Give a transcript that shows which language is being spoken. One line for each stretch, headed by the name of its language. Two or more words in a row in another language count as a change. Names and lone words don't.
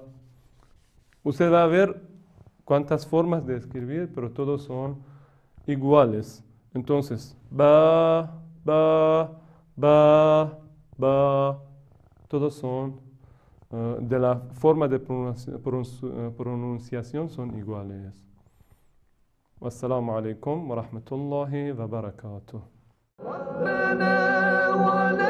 Spanish: Usted va a ver cuántas formas de escribir, pero todos son iguales. Entonces, ba, ba, ba, ba, todos son de la forma de pronunciación son iguales.
Arabic: والسلام عليكم ورحمة الله وبركاته.